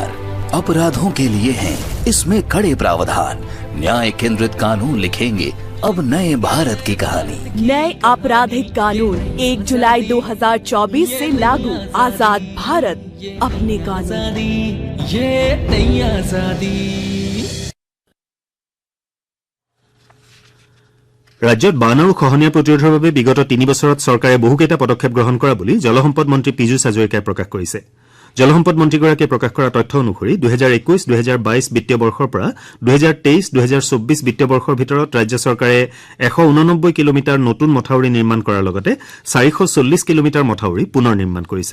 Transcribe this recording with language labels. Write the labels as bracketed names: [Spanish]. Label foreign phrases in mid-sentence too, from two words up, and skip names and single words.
[Hindi] अपराधों के लिए हैं इसमें कड़े प्रावधान। न्याय केंद्रित कानून लिखेंगे अब नए भारत की कहानी। नए आपराधिक कानून 1 जुलाई 2024 से लागू। आजाद भारत अपने कानून। आजादी ये नहीं आजादी। [Assamese] ৰাজ্যত বান আৰু খহনীয়া প্ৰতিৰোধৰ বাবে বিগত 3 বছৰত চৰকাৰে বহুকেইটা পদক্ষেপ গ্ৰহণ কৰা বুলি জলসম্পদ মন্ত্ৰী পীযুষ হাজৰিকাই প্ৰকাশ কৰিছে। জলসম্পদ মন্ত্ৰীগৰাকীয়ে প্ৰকাশ কৰা তথ্য অনুসৰি 2021-2022 বিত্তীয় বৰ্ষৰ পৰা 2023-2024 বিত্তীয় বৰ্ষৰ ভিতৰত ৰাজ্য চৰকাৰে 189 কিলোমিটাৰ নতুন মথাউৰি নিৰ্মাণ কৰাৰ লগতে 440 কিলোমিটাৰ মথাউৰি পুনৰ নিৰ্মাণ কৰিছে।